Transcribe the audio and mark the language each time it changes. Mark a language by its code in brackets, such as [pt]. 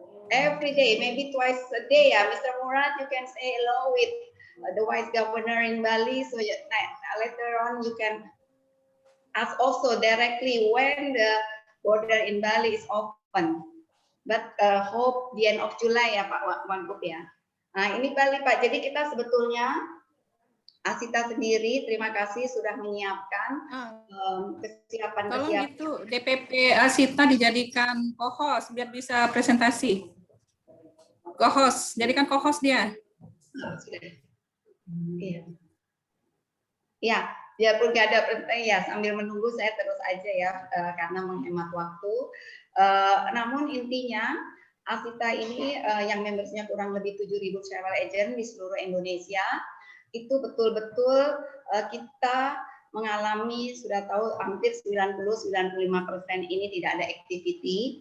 [en] Every day, maybe twice a day, ya, Mr. Murad, you can say hello with the Vice Governor in Bali. So later on, you can ask also directly when the border in Bali is open. But hope the end of July ya Pak Wagub ya. [id] Nah ini Bali Pak, jadi kita sebetulnya Asita sendiri terima kasih sudah menyiapkan kesiapan. Tolong itu DPP Asita dijadikan co-host biar bisa presentasi. Co-host, jadikan co-host dia. Iya. Ya, biarpun nggak ada presentasi ya sambil menunggu saya terus aja ya karena menghemat waktu. Namun intinya Asita ini yang membersnya kurang lebih 7.000 travel agent di seluruh Indonesia. Itu betul-betul kita mengalami, sudah tahu hampir 90-95% ini tidak ada activity.